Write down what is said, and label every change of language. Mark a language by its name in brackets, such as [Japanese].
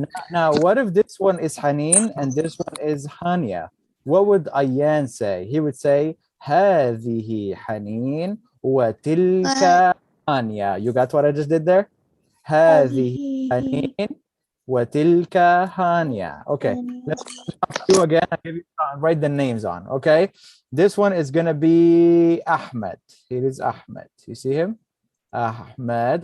[English] Now, what if this one is Hanin and this one is Hania? What would Ayan say? He would say [Arabic] هذه حنين وتلك هانيا. [English] You got what I just did there? [Arabic] هذه حنين وتلك هانيا. [English] Okay. Let's do again. I'll give you write the names on. Okay. This one is gonna be Ahmed. Here is Ahmed. You see him? Ahmed.